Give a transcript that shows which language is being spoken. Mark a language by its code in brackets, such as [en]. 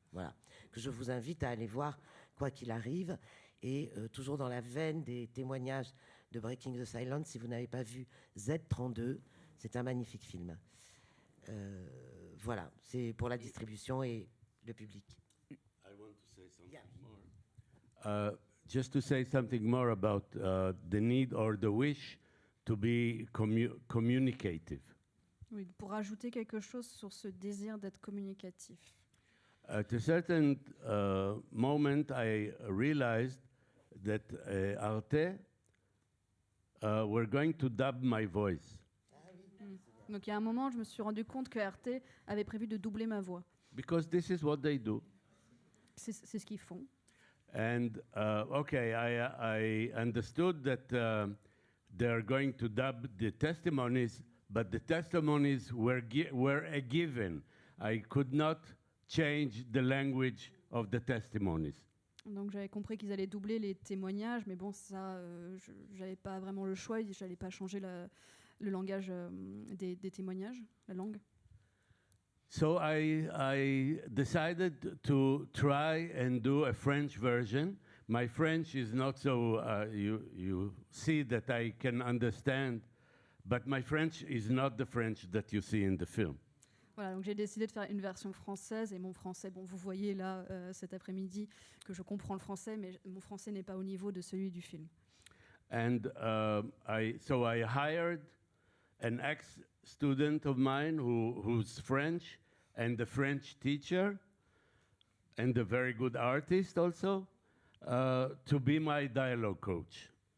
[fr] Voilà, que je vous invite à aller voir, quoi qu'il arrive. Et toujours dans la veine des témoignages de Breaking the Silence, si vous n'avez pas vu Z32, c'est un magnifique film. Voilà, c'est pour la distribution et le public. [en] I want to say something more. Just to say something more about the need or the wish to be communicative. [fr] Oui, pour ajouter quelque chose sur ce désir d'être communicatif. [en] At a certain moment, I realized that Arte were going to dub my voice. [fr] Donc il y a un moment, je me suis rendu compte que Arte avait prévu de doubler ma voix. [en] Because this is what they do. [fr] C'est ce qu'ils font. [en] And okay, I understood that they're going to dub the testimonies, but the testimonies were a given. I could not change the language of the testimonies. [fr] Donc j'avais compris qu'ils allaient doubler les témoignages, mais bon, ça, j'avais pas vraiment le choix, j'allais pas changer le langage des témoignages, la langue. [en] So I decided to try and do a French version. My French is not so, you see that I can understand, but my French is not the French that you see in the film. [fr] Voilà, donc j'ai décidé de faire une version française, et mon français, bon, vous voyez là cet après-midi que je comprends le français, mais mon français n'est pas au niveau de celui du film. [en] And so I hired an ex-student of mine who's French, and a French teacher, and a very good artist also, to be my dialogue coach.